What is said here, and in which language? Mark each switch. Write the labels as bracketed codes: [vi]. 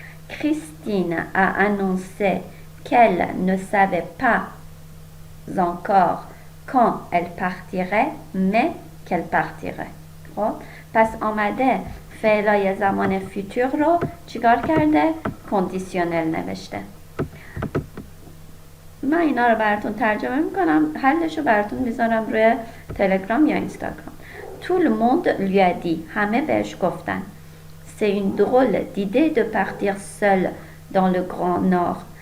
[fr] Christine a annoncé qu'elle ne savait pas encore quand elle partirait mais qu'elle partirait. [fa] خب پس آمده فعلای زمان فیوتور رو چیکار کرده؟ کندیشنل نوشته. من اینا رو براتون ترجمه میکنم، حلش رو براتون میذارم روی تلگرام یا اینستاگرام. [fr] Tout le monde lui a dit. [fa] همه بهش گفتن. [fr] C'est une drôle d'idée de partir seul dans le Grand Nord.